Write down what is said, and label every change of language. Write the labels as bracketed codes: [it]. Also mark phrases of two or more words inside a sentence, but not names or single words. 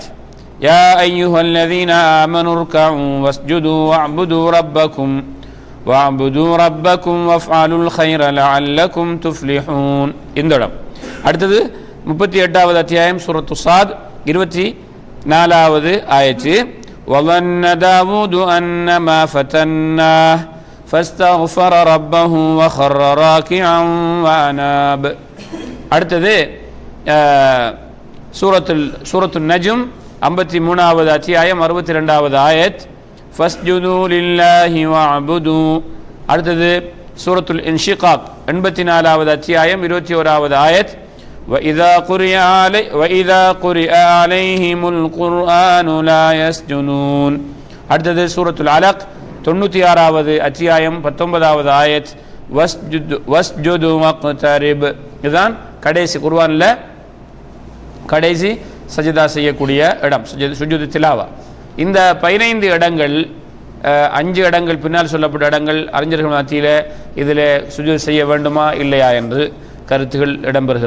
[ar] يا أيها الذين آمنوا اركعوا واسجدوا واعبدوا ربكم وافعلوا الخير لعلكم تفلحون. [ta] இந்த இடம். அடுத்தது 38வது அத்தியாயம் சூரத்து ஸாத் 24வது ஆயத்து. [ar] وظن داود أنما فتناه فاستغفر ربه وخر راكعا وأناب. [ta] அடுத்தது சூரத்து நஜ்ம் 53வது அத்தியாயம் 62வது ஆயத். [ar] فاسجدوا لله واعبدوا. [ta] அடுத்தது சூரத்துல் இன்ஷிகாக் 84வது அத்தியாயம் 21வது ஆயத். [ar] وإذا قرئ عليهم القرآن لا يسجدون. [ta] அடுத்தது சூரத்துல் அலக் 96வது அத்தியாயம் 19வது ஆயத். [ar] واسجد واقترب. [ta] இதுதான் கடைசி குர்ஆன்ல கடைசி சஜிதா செய்யக்கூடிய இடம், [ar] سجود التلاوة. [ta] இந்த 15 இடங்கள், 5 இடங்கள் பின்னால் சொல்லப்பட்ட இடங்கள் அறிஞர்கள் மத்தியில் இதில் சுஜூது செய்ய வேண்டுமா இல்லையா என்று கருத்துகள் இடம்பெறுகிறது.